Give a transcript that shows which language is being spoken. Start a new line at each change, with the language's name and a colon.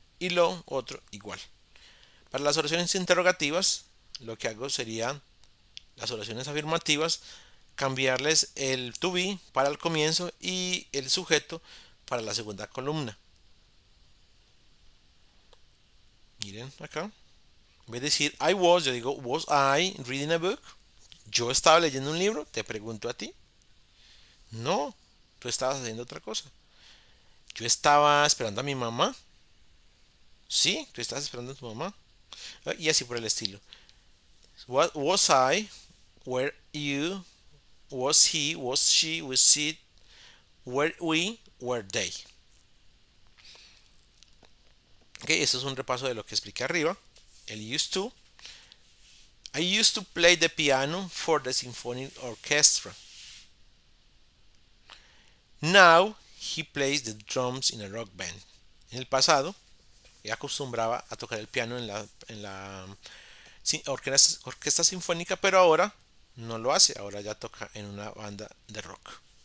Spanish: Y lo otro igual. Para las oraciones interrogativas, lo que hago sería las oraciones afirmativas, cambiarles el to be para el comienzo y el sujeto para la segunda columna. Miren acá. En vez de decir
English: I was,
Spanish: yo digo
English: was I reading a book.
Spanish: Yo estaba leyendo un libro, te pregunto a ti. No, tú estabas haciendo otra cosa. Yo estaba esperando a mi mamá. Sí, tú estabas esperando a tu mamá. Y así por el estilo.
English: What was I? Were you? Was he? Was she? Was it? Were we? were they.
Spanish: Ok, esto es un repaso de lo que expliqué arriba.
English: El used to. I used to play the piano for the symphonic orchestra. Now he plays the drums in a rock band.
Spanish: En el pasado, él acostumbraba a tocar el piano en la orquesta sinfónica, pero ahora no lo hace, ahora ya toca en una banda de rock.